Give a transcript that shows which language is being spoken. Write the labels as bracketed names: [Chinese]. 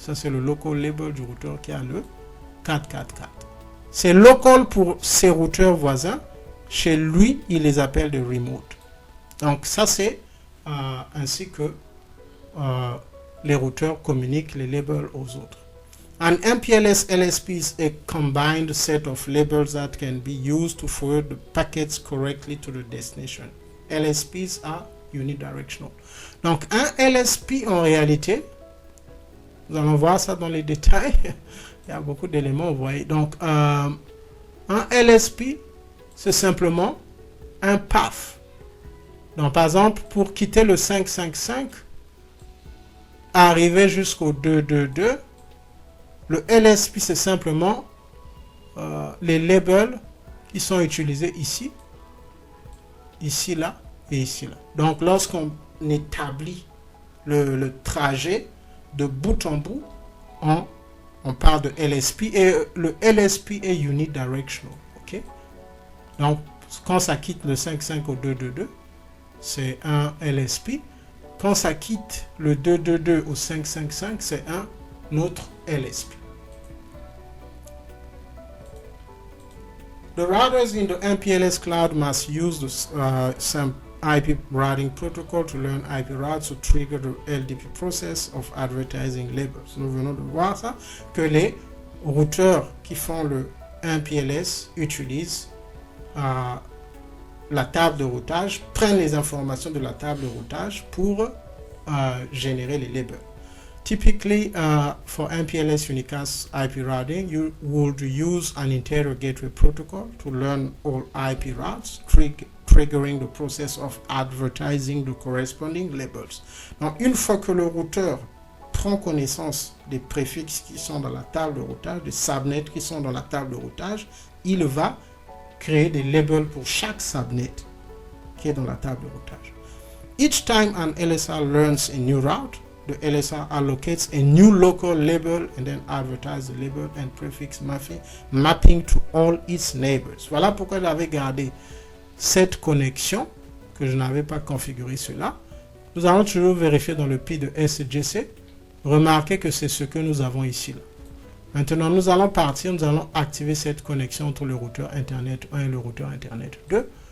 [French] Ça c'est le local label du routeur qui a le 444. C'est local pour ses routeurs voisins. Chez lui, il les appelle de remote. Donc ça c'est ainsi que les routeurs communiquent les labels aux autres. [English] An MPLS LSP is a combined set of labels that can be used to forward the packets correctly to the destination. LSPs are unidirectional. [French] Donc un LSP en réalité, nous allons voir ça dans les détails. Il y a beaucoup d'éléments, vous voyez. Donc un LSP, c'est simplement un path. Donc par exemple, pour quitter le 555, arriver jusqu'au 222, le LSP, c'est simplement les labels qui sont utilisés ici, ici, là et ici, là. Donc, lorsqu'on établit le trajet de bout en bout, on parle de LSP et le LSP est unidirectional. Okay? Donc, quand ça quitte le 5.5 au 2.2.2, c'est un LSP. Quand ça quitte le 2.2.2 au 5.5.5, c'est un autre LSP. [English] The routers in the MPLS cloud must use some IP routing protocol to learn IP routes to trigger the LDP process of advertising labels. [French] Nous venons de voir ça, que les routeurs qui font le MPLS utilisent la table de routage, prennent les informations de la table de routage pour générer les labels. [English] Typically, for MPLS unicast IP routing, you would use an interior gateway protocol to learn all IP routes, triggering the process of advertising the corresponding labels. [French] Donc, une fois que le routeur prend connaissance des préfixes qui sont dans la table de routage, des subnets qui sont dans la table de routage, il va créer des labels pour chaque subnet qui est dans la table de routage. [English] Each time an LSR learns a new route, the LSR allocates a new local label and then advertises the label and prefix mapping to all its neighbors. [French] Voilà pourquoi j'avais gardé cette connexion, que je n'avais pas configuré cela. Nous allons toujours vérifier dans le P de SGC. Remarquez que c'est ce que nous avons ici. Là. Maintenant, nous allons partir, nous allons activer cette connexion entre le routeur Internet 1 et le routeur Internet 2.